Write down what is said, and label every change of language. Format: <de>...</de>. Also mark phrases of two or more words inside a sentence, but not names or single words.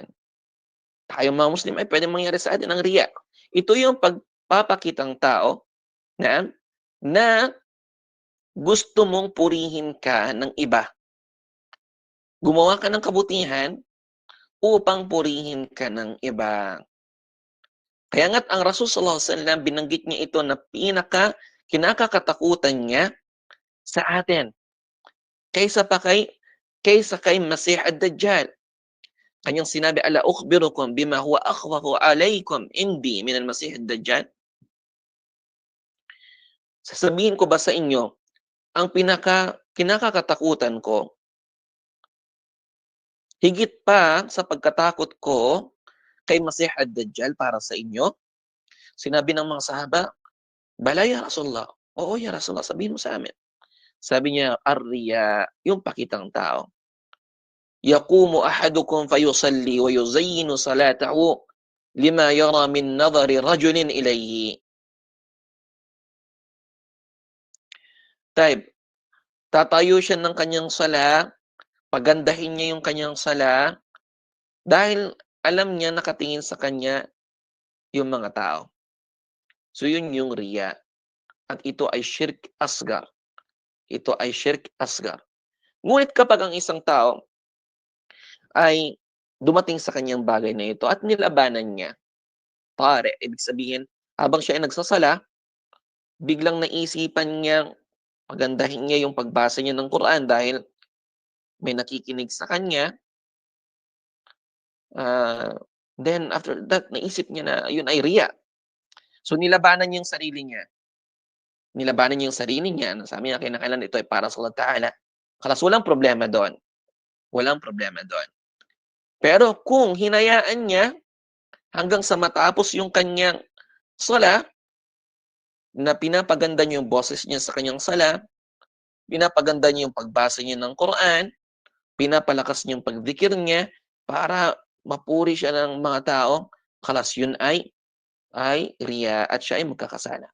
<tl>Tayo mga Muslim ay pwedeng mangyari sa atin ang riya. Ito yung pagpapakitang tao na gusto mong purihin ka ng iba. Gumawa ka ng kabutihan upang purihin ka ng iba. Kaya nga't ang Rasul</tl> <ar>صلى الله عليه وسلم</ar> <tl>binanggit niya ito na kinakakatakutan niya sa atin kaysa kay Masih ad-Dajjal. Kanyang sinabi,</tl> <ar>"ألا أخبركم بما هو أخوف عليكم عندي من المسيح الدجال?"</ar> <tl>Sasabihin ko ba sa inyo ang kinakakatakutan ko higit pa sa pagkatakot ko kay Masih ad-Dajjal para sa inyo? Sinabi ng mga sahaba,</tl> <ar>"بلى يا رسول الله."</ar> <tl>Oo</tl> <ar>يا رسول الله,</ar> <tl>sabihin mo sa amin. Sabi niya, "Ar-riya," yung pakitang tao.</tl> <ar>"يقوم أحدكم فيصلي ويزين صلاته لما يرى من نظر رجل إليه."</ar> <tl>Type, tatayo siya ng kanyang sala, pagandahin niya yung kanyang sala, dahil alam niya nakatingin sa kanya yung mga tao. So yun yung riya. At ito ay</tl> <ar>شرك أصغر.</ar> <tl>Ito ay</tl> <ar>شرك أصغر.</ar> <tl>Ngunit kapag ang isang tao ay dumating sa kanyang bagay na ito at nilabanan niya, pare, ibig sabihin, habang siya ay nagsasala, biglang naisipan niyang pagandahin niya yung pagbasa niya ng Quran dahil may nakikinig sa kanya.</tl> <en>Then after that,</en> <tl>naisip niya na yun ay riya. So nilabanan niya yung sarili niya. Nilabanan niya yung sarili niya. Sabi niya, kinakailan ito ay para sa Allah Ta'ala. Kalas walang problema doon. Walang problema doon. Pero kung hinayaan niya hanggang sa matapos yung kanyang sala, na pinapaganda niya yung boses niya sa kanyang sala, pinapaganda niya yung pagbasa niya ng Quran, pinapalakas niya yung pagdikir niya para mapuri siya ng mga tao, kalas yun ay riya at siya ay magkakasala.</tl>